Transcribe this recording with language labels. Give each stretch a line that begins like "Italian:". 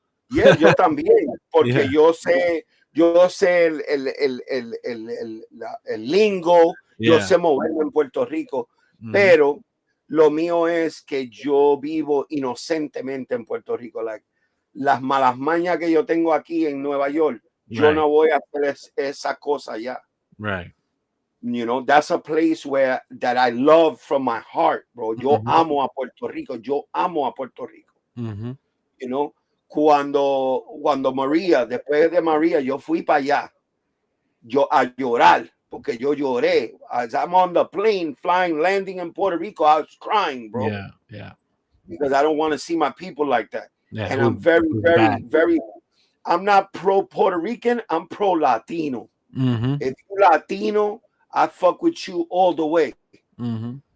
Spanish: Yeah, yo también, porque yo sé el lingo, yo sé moverme en Puerto Rico, pero lo mío es que yo vivo inocentemente en Puerto Rico. Like, las malas mañas que yo tengo aquí en Nueva York, yo no voy a hacer esa cosa allá.
English: Right. You know, that's a place that I love from my heart, bro.
Spanish: Yo amo a Puerto Rico.
English: You know,
Spanish: cuando María, después de María, yo fui para allá. Yo a llorar, porque yo lloré.
English: As I'm on the plane, landing in Puerto Rico, I was crying, bro. Yeah. Because I don't want to see my people like that. Yeah, and I'm very, I'm not pro Puerto Rican, I'm pro Latino. If you're Latino, I fuck with you all the way. You